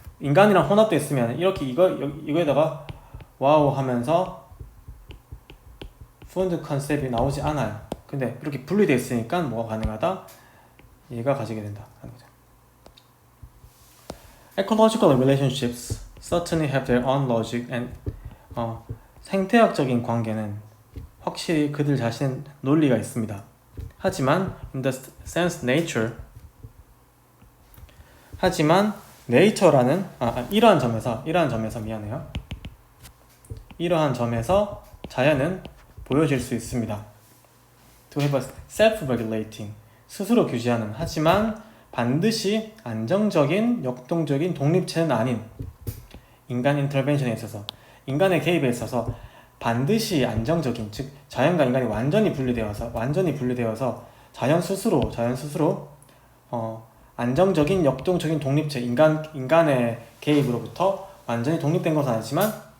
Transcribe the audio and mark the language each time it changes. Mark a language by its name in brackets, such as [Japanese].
[Korean] 인간이랑 혼합되어 있으면 이렇게 이거에다가 와우 하면서 본드 컨셉이 나오지 않아요. 근데 이렇게 분리되어 있으니까 뭐가 가능하다? 얘가 가지게 된다 하는 거죠. [English] Ecological relationships certainly have their own logic and [Korean] 생태학적인 관계는 확실히 그들 자신 논리가 있습니다. 하지만 [English] in the sense nature [Korean] 하지만 nature라는 이러한 점에서 미안해요. 이러한 점에서 자연은 보여질 수 있습니다. [English] To have a self-regulating, [Korean] 스스로 규제하는, 하지만 반드시 안정적인, 역동적인 독립체는 아닌 인간 인터벤션에 있어서, 인간의 개입에 있어서 반드시 안정적인, 즉 자연과 인간이 완전히 분리되어서 자연 스스로 안정적인, 역동적인 독립체, 인간의 개입으로부터 완전히 독립된 것은 아니지만